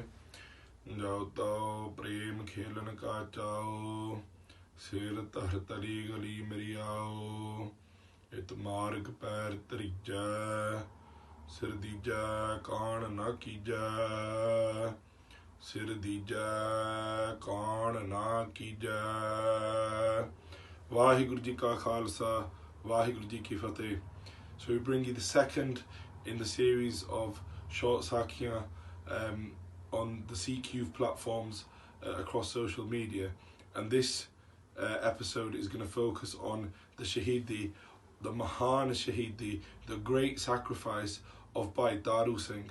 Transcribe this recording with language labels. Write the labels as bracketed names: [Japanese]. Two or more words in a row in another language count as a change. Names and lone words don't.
[Punjabi] ਜਾਓ ਤੋ ਪ੍ਰੇਮ ਖੇਲਨ ਕਾ ਚਾਓ, ਸਿਰ ਤਰ ਤਰੀ ਗਲੀ ਮੇਰੀ ਆਓ, ਇਤ ਮਾਰਗ ਪੈਰ ਤਰੀਜਾ, ਸਿਰ ਦੀਜਾ ਕਾਨ ਨਾ ਕੀਜਾ, ਸਿਰ ਦੀਜਾ ਕਾਨ ਨਾ ਕੀਜਾ। ਵਾਹਿਗੁਰੂ ਜੀ ਕਾ ਖਾਲਸਾ, ਵਾਹਿਗੁਰੂ ਜੀ ਕੀ ਫਤਿਹ. [English] So we bring you the second in the series of short Sakhiyan on the Sikh youth platforms across social media, and this episode is going to focus on the Shaheedi, the [Punjabi] Mahan Shaheedi, [English] the great sacrifice of Bhai Taru Singh.